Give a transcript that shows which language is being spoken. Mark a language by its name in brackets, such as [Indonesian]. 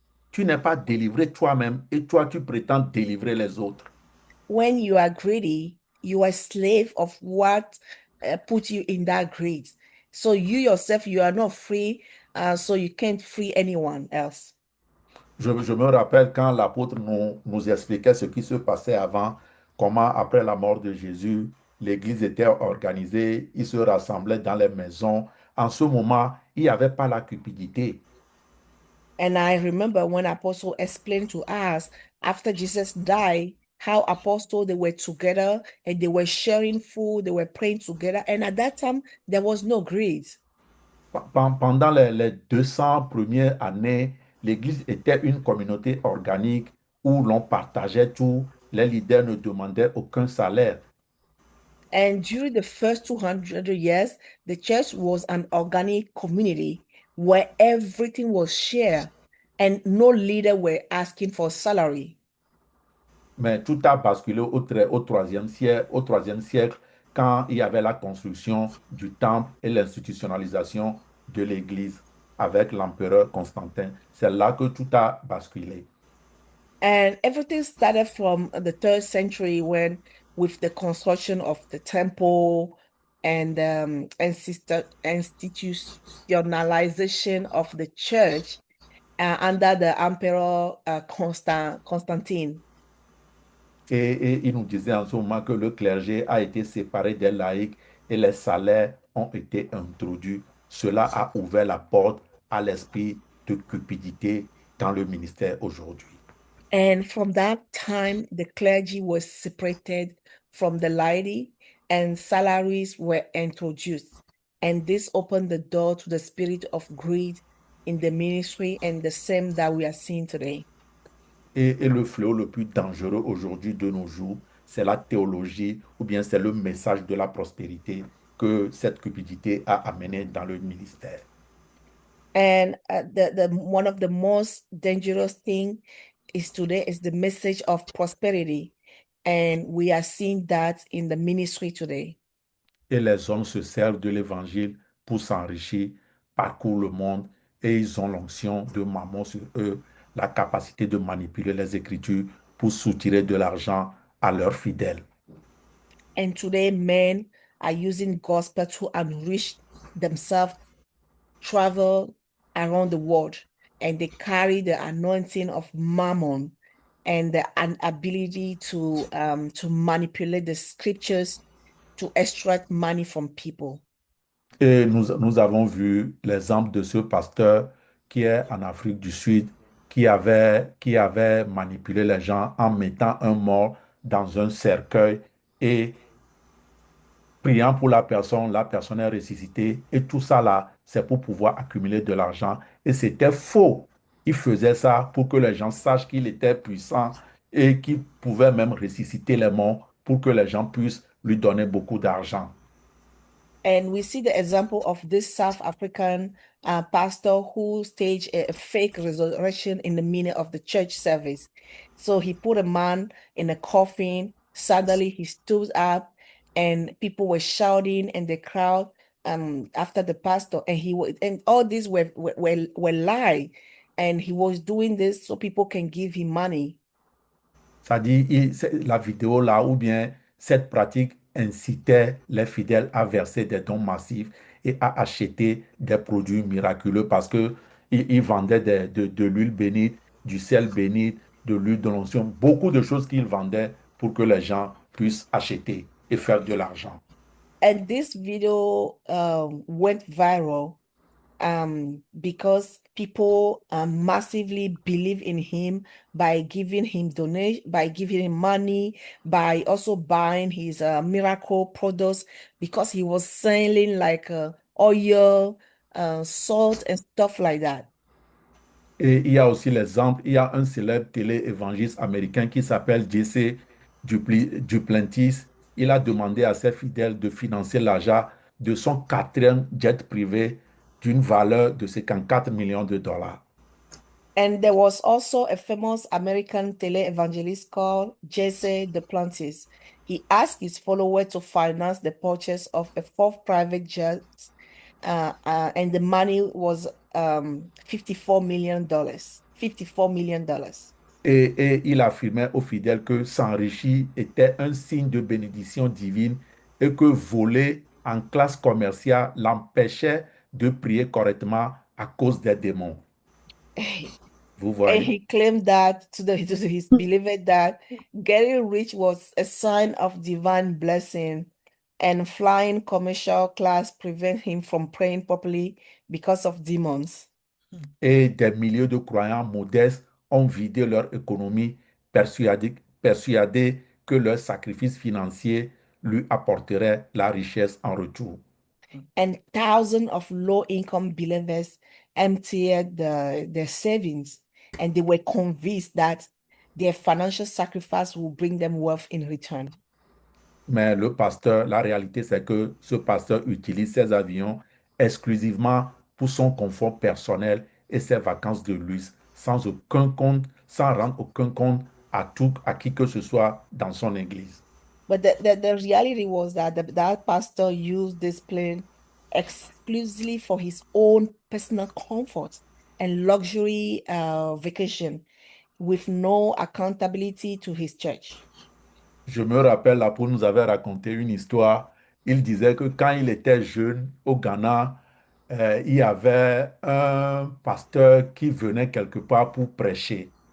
[French] Tu n'es pas délivré toi-même et toi, tu prétends délivrer les autres. [English] when you are greedy, you are a slave of what put you in that greed. So you yourself, you are not free, so you can't free anyone else. [French] Je me rappelle quand l'apôtre nous expliquait ce qui se passait avant, comment après la mort de Jésus, l'Église était organisée, ils se rassemblaient dans les maisons. En ce moment, il n'y avait pas la cupidité. [English] And I remember when Apostle explained to us after Jesus died, how Apostle they were together and they were sharing food, they were praying together. And at that time, there was no greed. [French] Pendant les 200 premières années, l'Église était une communauté organique où l'on partageait tout. Les leaders ne demandaient aucun salaire. [English] And during the first 200 years, the church was an organic community where everything was shared and no leader were asking for salary. [French] Mais tout a basculé au troisième siècle, quand il y avait la construction du temple et l'institutionnalisation de l'Église avec l'empereur Constantin. C'est là que tout a basculé. [English] And everything started from the 3rd century when with the construction of the temple and institutionalization of the church under the emperor Constantine. [French] Et il nous disait en ce moment que le clergé a été séparé des laïcs et les salaires ont été introduits. Cela a ouvert la porte à l'esprit de cupidité dans le ministère aujourd'hui. [English] And from that time, the clergy was separated from the laity and salaries were introduced. And this opened the door to the spirit of greed in the ministry and the same that we are seeing today. [French] Et le fléau le plus dangereux aujourd'hui de nos jours, c'est la théologie ou bien c'est le message de la prospérité que cette cupidité a amené dans le ministère. [English] And the one of the most dangerous thing is today is the message of prosperity. And we are seeing that in the ministry today. [French] Et les hommes se servent de l'évangile pour s'enrichir, parcourent le monde et ils ont l'onction de maman sur eux, la capacité de manipuler les Écritures pour soutirer de l'argent à leurs fidèles. [English] And today men are using gospel to enrich themselves, travel around the world, and they carry the anointing of mammon and an ability to manipulate the scriptures to extract money from people. [French] Et nous avons vu l'exemple de ce pasteur qui est en Afrique du Sud, qui avait manipulé les gens en mettant un mort dans un cercueil et priant pour la personne est ressuscitée. Et tout ça là, c'est pour pouvoir accumuler de l'argent. Et c'était faux. Il faisait ça pour que les gens sachent qu'il était puissant et qu'il pouvait même ressusciter les morts pour que les gens puissent lui donner beaucoup d'argent. [English] And we see the example of this South African pastor who staged a fake resurrection in the middle of the church service. So he put a man in a coffin. Suddenly he stood up, and people were shouting in the crowd after the pastor. And all these were lie. And he was doing this so people can give him money. [French] C'est-à-dire, la vidéo là, ou bien cette pratique incitait les fidèles à verser des dons massifs et à acheter des produits miraculeux parce que ils vendaient de l'huile bénite, du sel bénit, de l'huile de l'onction, beaucoup de choses qu'ils vendaient pour que les gens puissent acheter et faire de l'argent. [English] And this video went viral because people massively believe in him by giving him donation, by giving him money, by also buying his miracle products because he was selling like oil, salt, and stuff like that. [French] Et il y a aussi l'exemple, il y a un célèbre télé-évangéliste américain qui s'appelle Jesse Duplantis. Il a demandé à ses fidèles de financer l'achat de son quatrième jet privé d'une valeur de 54 millions de dollars. [English] And there was also a famous American tele-evangelist called Jesse Duplantis. He asked his followers to finance the purchase of a fourth private jet, and the money was $54 million. $54 million. [French] Et il affirmait aux fidèles que s'enrichir était un signe de bénédiction divine et que voler en classe commerciale l'empêchait de prier correctement à cause des démons. Vous [English] And [French] voyez? [English] he claimed that to his believer that getting rich was a sign of divine blessing, and flying commercial class prevent him from praying properly because of demons. [French] Et des milliers de croyants modestes ont vidé leur économie, persuadés que leur sacrifice financier lui apporterait la richesse en retour. [English] And thousands of low-income believers emptied their savings, and they were convinced that their financial sacrifice will bring them wealth in return. [French] Mais le pasteur, la réalité, c'est que ce pasteur utilise ses avions exclusivement pour son confort personnel et ses vacances de luxe, sans aucun compte, sans rendre aucun compte à qui que ce soit dans son église. [English] But the reality was that that pastor used this plane exclusively for his own personal comfort and luxury vacation with no accountability to his church. [French] Je me rappelle, l'apôtre nous avait raconté une histoire. Il disait que quand il était jeune au Ghana, il y avait un pasteur qui venait quelque part pour prêcher.